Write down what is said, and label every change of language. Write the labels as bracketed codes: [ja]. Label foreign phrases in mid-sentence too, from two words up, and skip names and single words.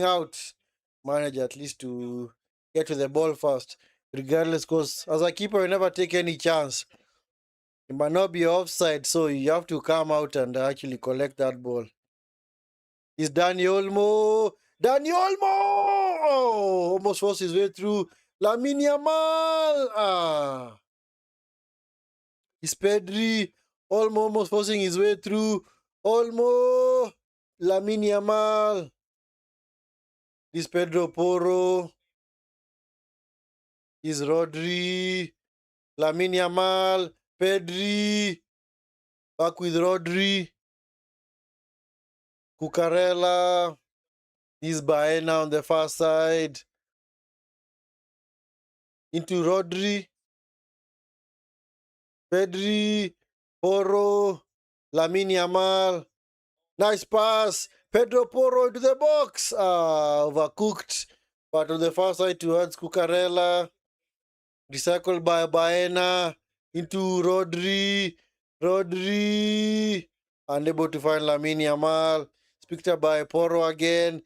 [en] Managed at least to get to the ball first. regardless, because as a keeper, you never take any chance. It might not be offside, so you have to come out and actually collect that ball. It's Dani Olmo. Dani Olmo! Oh, almost forced his way through. Lamine Yamal. It's Pedri. Olmo almost forcing his way through. Olmo. Lamine Yamal. This Pedro Porro. Is Rodri. Lamine Yamal. Pedri. Back with Rodri. Cucurella. Is Baena on the far side. Into Rodri. Pedri. Porro. Lamine Yamal. Nice pass. Pedro Porro into the box. Overcooked. But on the far side towards Cucurella. Recycled by Baena. Into Rodri. Rodri. Unable to find Lamine Yamal. It's picked up by Porro again.